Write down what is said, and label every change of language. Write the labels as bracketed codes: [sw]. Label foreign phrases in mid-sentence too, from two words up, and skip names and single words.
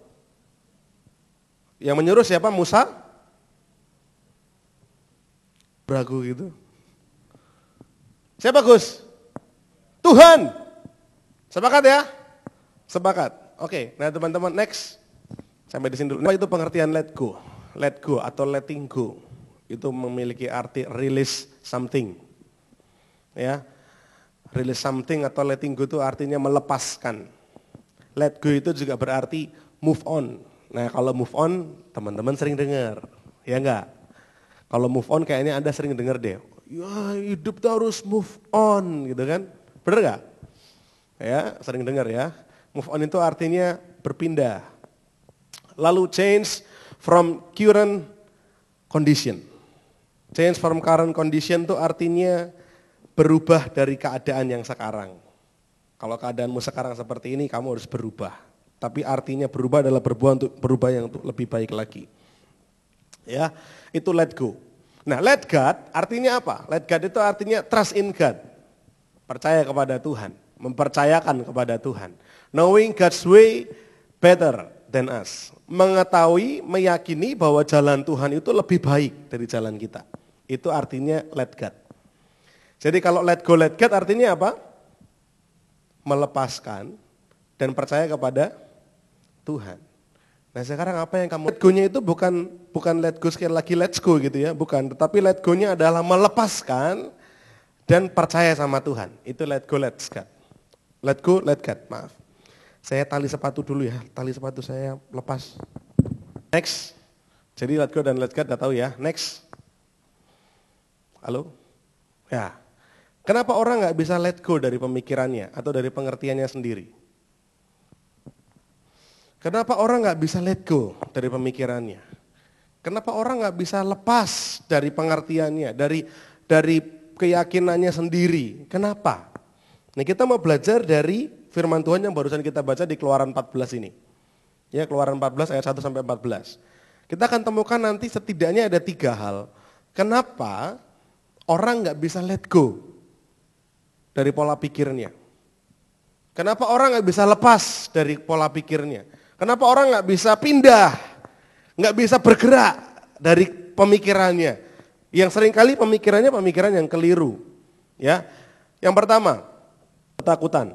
[id] Yang menyuruh siapa? Musa? Ragu gitu. Siapa Gus? Tuhan. Sepakat ya? Sepakat. Oke, nah teman-teman next. Sampai di sini dulu. Apa itu pengertian [en] let go? Let go [id] atau [en] letting go. [id] Itu memiliki arti [en] release something. [id] Ya. [en] Release something [id] atau [en] letting go [id] itu artinya melepaskan. [en] Let go [id] itu juga berarti [en] move on. [id] Nah, kalau [en] move on, [id] teman-teman sering dengar. Ya enggak? Kalau [en] move on [id] kayaknya Anda sering dengar deh. Ya, hidup tuh harus [en] move on [id] gitu kan. Bener enggak? Ya, sering dengar ya. [en] Move on [id] itu artinya berpindah. [en] Lalu change from current condition. Change from current condition [id] itu artinya berubah dari keadaan yang sekarang. Kalau keadaanmu sekarang seperti ini, kamu harus berubah. Tapi artinya berubah adalah berubah yang lebih baik lagi. Ya, itu [en] let go. [id] Nah, [en] let God [id] artinya apa? [en] Let God [id] itu artinya [en] trust in God. [id] Percaya kepada Tuhan, mempercayakan kepada Tuhan. [en] Knowing God's way better than us. [id] Mengetahui, meyakini bahwa jalan Tuhan itu lebih baik dari jalan kita. Itu artinya [en] let God. [id] Jadi kalau [en] let go, let God [id] artinya apa? Melepaskan dan percaya kepada Tuhan. Nah sekarang apa yang kamu [en] let go- [id] nya itu bukan [en] let go [id] sekali lagi [en] let's go [id] gitu ya, bukan. Tetapi [en] let go- [id] nya adalah melepaskan dan percaya sama Tuhan. [en] Itu let go, let God. Let go, let God, [id] maaf. Saya tali sepatu dulu ya, tali sepatu saya lepas. Next. Jadi [en] let go [id] dan [en] let God [id] udah tahu ya. Next. Halo? Ya. Kenapa orang nggak bisa [en] let go [id] dari pemikirannya atau dari pengertiannya sendiri? Kenapa orang nggak bisa [en] let go [id] dari pemikirannya? Kenapa orang nggak bisa lepas dari pengertiannya, dari keyakinannya sendiri? Kenapa? Nah kita mau belajar dari firman Tuhan yang barusan kita baca di Keluaran 14 ini. Ya Keluaran 14 ayat 1 sampai 14. Kita akan temukan nanti setidaknya ada 3 hal. Kenapa orang nggak bisa [en] let go [id] dari pola pikirnya? Kenapa orang nggak bisa lepas dari pola pikirnya? Kenapa orang nggak bisa pindah, nggak bisa bergerak dari pemikirannya? Yang seringkali pemikiran yang keliru. Ya, yang pertama ketakutan.